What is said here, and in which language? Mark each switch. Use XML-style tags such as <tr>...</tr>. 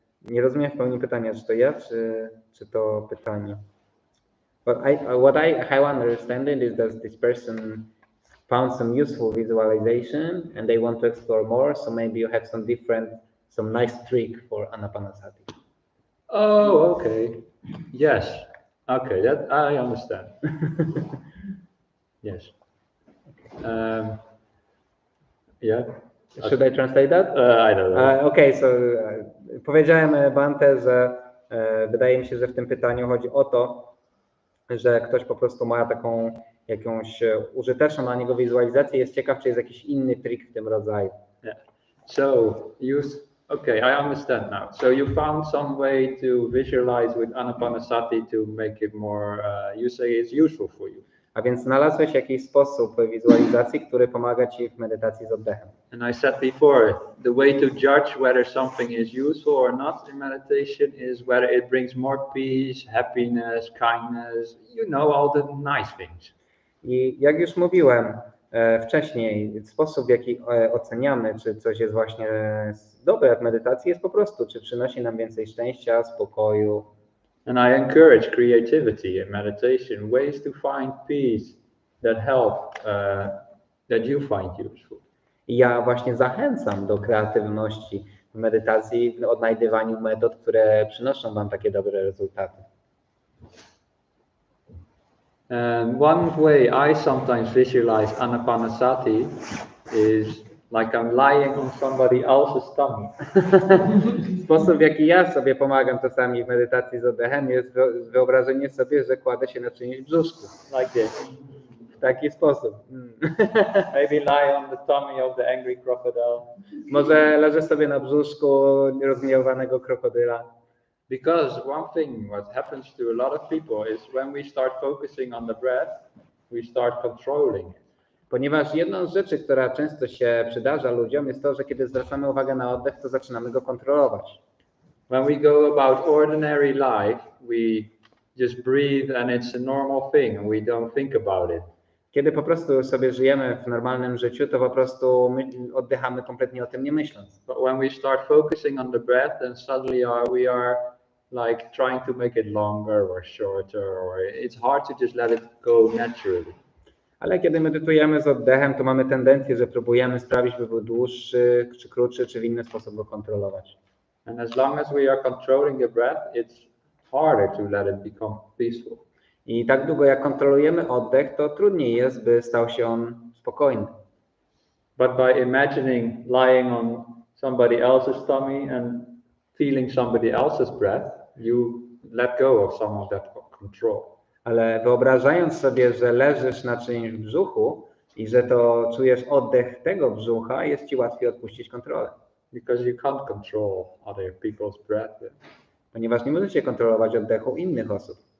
<pl>Nie rozumiem w pełni pytania, czy to ja, czy to pytanie.</pl> <en>But how I understand it is that this person found some useful visualization and they want to explore more, so maybe you have some nice trick for anapanasati. Oh, okay. Yes. Okay, that I understand. Yes. Yeah. Should I translate that? I don't know. Okay, so</en> <pl>powiedziałem Bhante, że wydaje mi się, że w tym pytaniu chodzi o to, że ktoś po prostu ma taką jakąś użyteczną dla niego wizualizację, jest ciekaw, czy jest jakiś inny trik w tym rodzaju.</pl> <en>Yeah. So okay, I understand now. So you found some way to visualize with anapanasati to make it more, you say it's useful for you.</en> <pl>A więc znalazłeś jakiś sposób wizualizacji, który pomaga ci w medytacji z oddechem.</pl> <en>And I said before, the way to judge whether something is useful or not in meditation is whether it brings more peace, happiness, kindness, all the nice things.</en> <pl>I jak już mówiłem wcześniej, sposób, w jaki oceniamy, czy coś jest właśnie dobre w medytacji, jest po prostu, czy przynosi nam więcej szczęścia, spokoju.</pl> <en>And I encourage creativity in meditation, ways to find peace that help, that you find useful.</en> <pl>I ja właśnie zachęcam do kreatywności w medytacji, w odnajdywaniu metod, które przynoszą wam takie dobre rezultaty.</pl> <en>And one way I sometimes visualize anapanasati is like I'm lying on somebody else's tummy.</en> <pl>Sposób, w jaki ja sobie pomagam czasami w medytacji z oddechem, jest wyobrażenie sobie, że kładę się na czyimś brzuszku.</pl> <en>Like this.</en> <pl>W taki sposób.</pl> <en>Maybe lie on the tummy of the angry crocodile.</en> <pl>Może leżę sobie na brzuszku rozgniewanego krokodyla.</pl> <en>Because one thing what happens to a lot of people is when we start focusing on the breath, we start controlling it.</en> <pl>Ponieważ jedną z rzeczy, która często się przydarza ludziom, jest to, że kiedy zwracamy uwagę na oddech, to zaczynamy go kontrolować.</pl> <en>When we go about ordinary life, we just breathe and it's a normal thing and we don't think about it.</en> <pl>Kiedy po prostu sobie żyjemy w normalnym życiu, to po prostu oddychamy kompletnie o tym nie myśląc.</pl> <en>But when we start focusing on the breath, then suddenly we are like trying to make it longer or shorter, or it's hard to just let it go naturally.</en> <pl>Ale kiedy medytujemy z oddechem, to mamy tendencję, że próbujemy sprawić, by był dłuższy, czy krótszy, czy w inny sposób go kontrolować.</pl> <en>And as long as we are controlling the breath, it's harder to let it become peaceful.</en> <pl>I tak długo jak kontrolujemy oddech, to trudniej jest, by stał się on spokojny.</pl> <en>But by imagining lying on somebody else's tummy and feeling somebody else's breath, you let go of some of that control.</en> <pl>Ale wyobrażając sobie, że leżysz na czyimś brzuchu i że to czujesz oddech tego brzucha, jest ci łatwiej odpuścić kontrolę.</pl> <en>Because you can't control other people's breath.</en> <pl>Ponieważ nie możecie kontrolować oddechu innych osób.</pl>